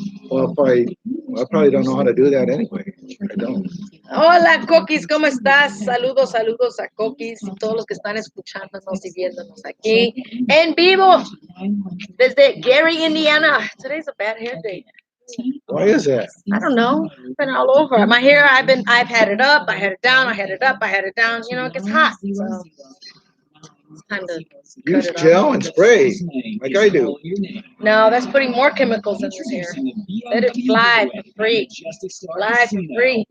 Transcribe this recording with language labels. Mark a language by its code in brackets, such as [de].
[en] Well, I probably don't know how to do that anyway. I don't. [es] Hola, Coquis, ¿cómo estás? Saludos, saludos a Coquis y todos los que están escuchándonos y viéndonos aquí en vivo desde Gary, Indiana. [en] Today's a bad hair day. Why is that? I don't know. It's been all over. My hair, I've had it up, I had it down, I had it up, I had it down. You know, it gets hot. So it's time to use gel and spray like I do. No, that's putting more chemicals in this hair. Let it fly for free. Fly for free.